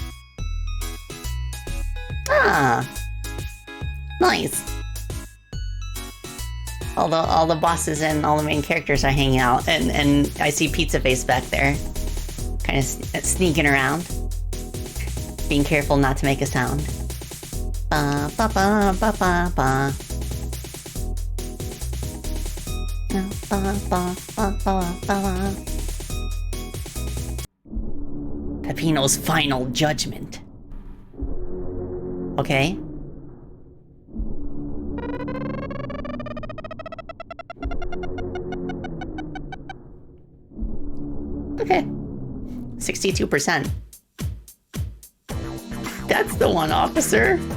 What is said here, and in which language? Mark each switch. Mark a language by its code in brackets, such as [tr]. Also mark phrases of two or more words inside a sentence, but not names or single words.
[en] Ah. Nice. All the bosses and all the main characters are hanging out, and I see Pizza Face back there. Kind of sneaking around. Being careful not to make a sound. Ba ba ba ba ba ba. Ba ba ba ba ba. Pepino's final judgment. Okay. Okay. 62%. That's the one, officer.